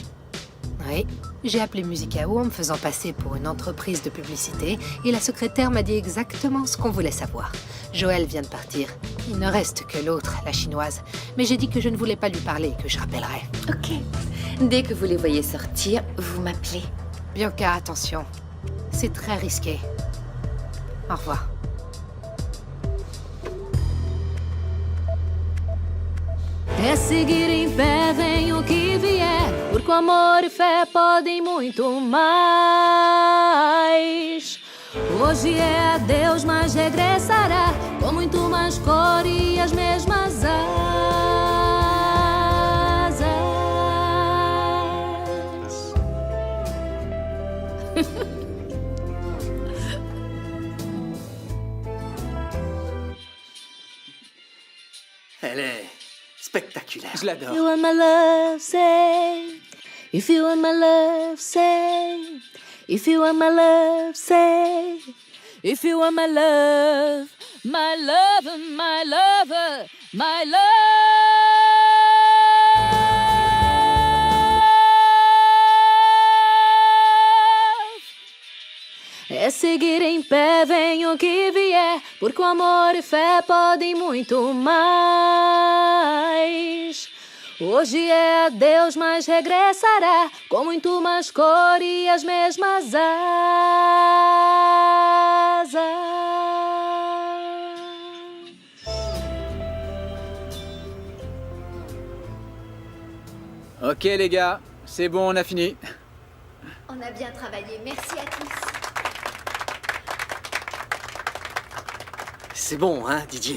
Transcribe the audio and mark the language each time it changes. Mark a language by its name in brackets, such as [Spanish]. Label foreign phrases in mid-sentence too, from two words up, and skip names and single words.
[French] Oui, j'ai appelé Musicao en me faisant passer pour une entreprise de publicité et la secrétaire m'a dit exactement ce qu'on voulait savoir. Joël vient de partir. Il ne reste que l'autre, la chinoise. Mais j'ai dit que je ne voulais pas lui parler et que je rappellerais. Ok. Dès que vous les voyez sortir, vous m'appelez. Bianca, attention. C'est très risqué. Au revoir. [Portuguese] É seguir em pé, vem o que vier, porque o amor e fé podem muito mais. Hoje é adeus, mas regressará, com muito mais cor e as mesmas asas. [French] Elle est spectaculaire. Je l'adore. [English] You want my love, say. If you want my love, say. If you want my love, say. If you want my love, my lover, my lover, my love. [Portuguese] É seguir em pé, venha o que vier, porque o amor e fé podem muito mais. Hoje é adeus, mas regressará, com muito mais cor e as mesmas asas. [French] Ok les gars, c'est bon, on a fini. On a bien travaillé, merci à tous. C'est bon, hein, Didier?